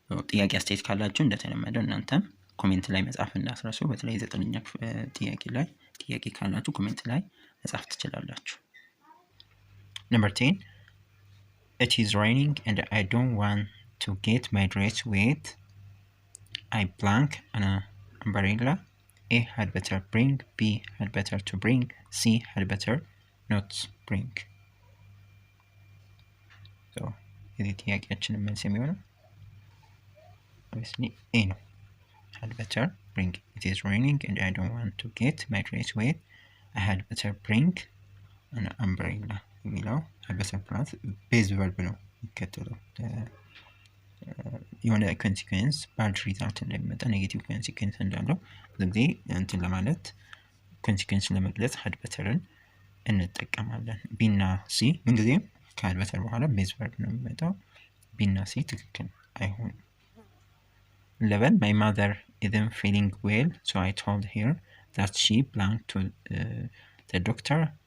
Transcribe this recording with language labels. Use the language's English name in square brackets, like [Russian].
[Amharic] ጥያቄ አስተያየት ካላችሁ እንደተለመደው እናንተም ኮሜንት ላይ መጻፍ እንዳትረሱ። በተለይ 9ኛ ጥያቄ ላይ ጥያቄ ካላችሁ ኮሜንት ላይ መጻፍ ትችላላችሁ። [English] Number 10 It is raining and I don't want to get my dress wet. I blank an umbrella. A had better bring, B had better to bring, C had better not bring. [Amharic] So, የዚህ ጥያቄያችን መልስ የሚሆነው obviously A ነው። [English] had better bring. It is raining and I don't want to get my dress wet. I had better bring an umbrella. [Amharic] የሚለው had better plus ቤዝ ቨርብ ነው የሚከተለው የሆነ ኮንሲኩዌንስ ባድ ሪዛልት እንደሚመጣ ኔጌቲቭ ኮንሲኩዌንስ እንዳለው ብዙ ጊዜ እንትን ለማለት ኮንሲኩዌንስ ለመግለጽ had betterን እንጠቀማለን። ቢ እና ሲ ምንጊዜም ከhad better በኋላ ቤዝ ቨርብ ነው የሚመጣው። ቢ እና ሲ ትክክል አይሆንም። [English] 11 my mother isn't feeling well so I told her that she belonged to the doctor.